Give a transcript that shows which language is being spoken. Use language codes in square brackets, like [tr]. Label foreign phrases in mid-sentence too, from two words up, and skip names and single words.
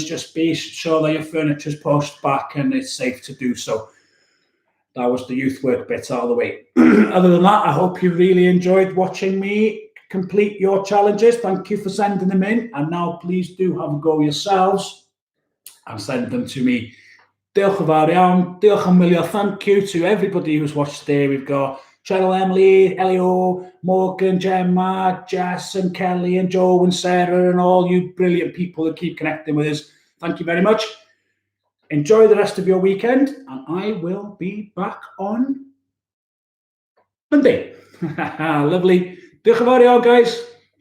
[en] Just be sure that your furniture's pushed back and it's safe to do so. That was the youth work bit out of the way. Other than that, I hope you really enjoyed watching me complete your challenges. Thank you for sending them in. And now please do have a go yourselves and send them to me. [cy] Diolch yn fawr iawn. Diolch yn wylio. [en] Thank you to everybody who's watched today. We've got Cheryl, Emily, Heriau, Morgan, Gemma, Jess and Kelly and Joe and Sarah and all you brilliant people that keep connecting with us. Thank you very much. Enjoy the rest of your weekend, and I will be back on Monday. Lovely. [cy] Diolch yn fawr iawn, guys.